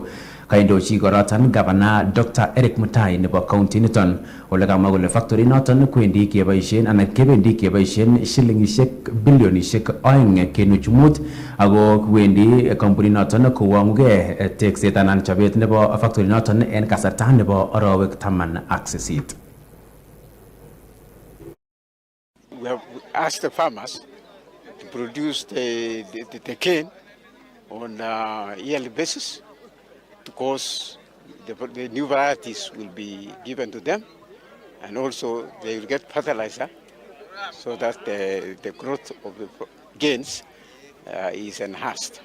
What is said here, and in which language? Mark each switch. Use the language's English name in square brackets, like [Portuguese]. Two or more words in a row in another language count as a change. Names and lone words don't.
[Kalenjin] Kaindochi korotan Governor Dr. Eric Mutai nebo county niton ole kamwa kole factory noton kwendi keboisien anan kebendi keboisien shilingishek bilionishek 2.5 ako kwendi company noton kowonguge tekset anan chobet nebo factory noton en kasarta nebo arawek 18. [English] We have asked the farmers to produce the cane on a yearly basis, because the new varieties will be given to them, and also they will get fertilizer so that the growth of the gains is enhanced.